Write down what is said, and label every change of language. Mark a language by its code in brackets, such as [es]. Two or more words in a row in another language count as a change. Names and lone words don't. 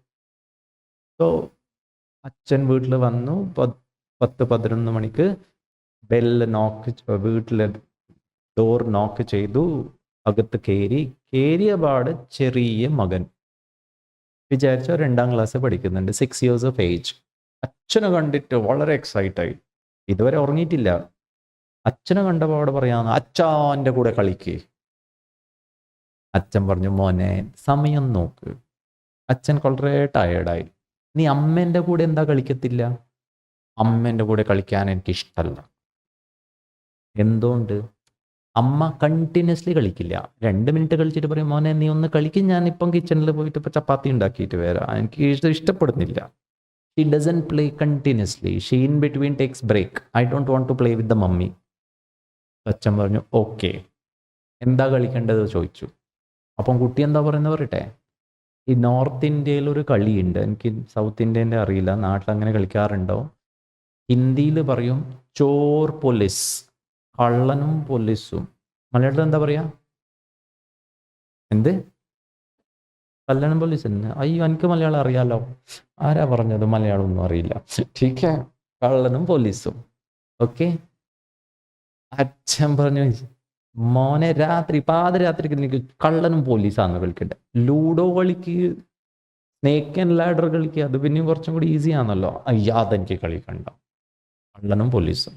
[ml] സോ അച്ഛൻ വീട്ടിൽ വന്നു. 10-11 മണിക്ക് വീട്ടിലെ ഡോർ നോക്ക് ചെയ്തു. അകത്ത് കയറിയ പാട് ചെറിയ മകൻ, വിചാരിച്ച 2ാം ക്ലാസ് പഠിക്കുന്നുണ്ട്, [en] 6 years of age. [ml] അച്ഛനെ കണ്ടിട്ട് വളരെ എക്സൈറ്റായി. ഇതുവരെ ഉറങ്ങിയിട്ടില്ല. അച്ഛനെ കണ്ട പാടെ പറയാന്ന്, അച്ഛൻ്റെ കൂടെ കളിക്ക്. അച്ഛൻ പറഞ്ഞു, മോനെ സമയം നോക്ക്. അച്ഛൻ വളരെ ടയേർഡായി. നീ അമ്മേൻ്റെ കൂടെ എന്താ കളിക്കത്തില്ല? അമ്മേൻ്റെ കൂടെ കളിക്കാൻ എനിക്ക് ഇഷ്ടമല്ല. എന്തുകൊണ്ട്? അമ്മ കണ്ടിന്യൂസ്ലി കളിക്കില്ല. 2 മിനിറ്റ് കളിച്ചിട്ട് പറയും, മോനെ നീ ഒന്ന് കളിക്കും, ഞാനിപ്പം കിച്ചണിൽ പോയിട്ട് ഇപ്പോൾ ചപ്പാത്തി ഉണ്ടാക്കിയിട്ട് വരാം, എനിക്ക് ഇഷ്ടപ്പെടുന്നില്ല. [en] She doesn't play continuously. She in between takes break. I don't want to play with the mummy. [ml] അച്ഛൻ പറഞ്ഞു, ഓക്കെ, എന്താ കളിക്കേണ്ടത് ചോദിച്ചു. അപ്പം കുട്ടി എന്താ പറയുന്നത് പറയട്ടെ. ഈ നോർത്ത് ഇന്ത്യയിൽ ഒരു കളിയുണ്ട്, എനിക്ക് സൗത്ത് ഇന്ത്യൻ്റെ അറിയില്ല, നാട്ടിൽ അങ്ങനെ കളിക്കാറുണ്ടോ. ഹിന്ദിയിൽ പറയും [hi] चोर पुलिस, [ml] കള്ളനും പോലീസും. മലയാളത്തിൽ എന്താ പറയാ? എന്ത്? കള്ളനും പോലീസും. അയ്യോ, എനിക്ക് മലയാളം അറിയാലോ. ആരാ പറഞ്ഞത് മലയാളം ഒന്നും അറിയില്ല? [hi] ठीक है, [ml] കള്ളനും പോലീസും. ഓക്കെ. അച്ഛൻ പറഞ്ഞു, മോനെ പാതിരാത്രിക്ക് എനിക്ക് കള്ളനും പോലീസാന്ന് കളിക്കട്ടെ. ലൂഡോ കളിക്ക്, സ്നേക്ക് ആൻഡ് ലാഡർ കളിക്കുക, അത് പിന്നെയും കുറച്ചും കൂടി ഈസി ആണല്ലോ. അയ്യാ, അതെനിക്ക് കളിക്കണ്ട. കള്ളനും പോലീസും.